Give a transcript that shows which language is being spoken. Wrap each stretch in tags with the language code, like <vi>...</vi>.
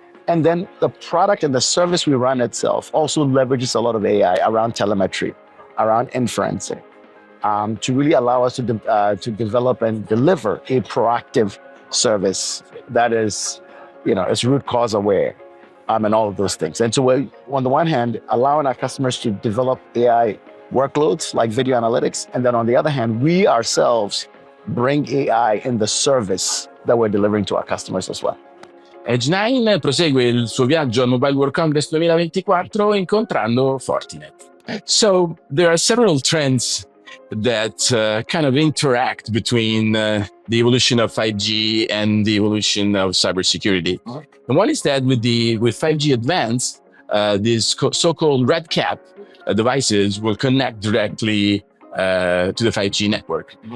<en>And then the product and the service we run itself also leverages a lot of AI around telemetry, around inferencing, to really allow us to develop and deliver a proactive service that is, is root cause aware, and all of those things. And so we're, on the one hand, allowing our customers to develop AI workloads like video analytics, and then on the other hand, we ourselves bring AI in the service that we're delivering to our customers as well.</en> <it>Edge 9 prosegue il suo viaggio al Mobile World Congress 2024 incontrando Fortinet.</it> <en>So there are several trends that kind of interact between the evolution of 5G and the evolution of cybersecurity. And one is that with 5G Advanced, these so-called red cap devices will connect directly to the 5G network.</en>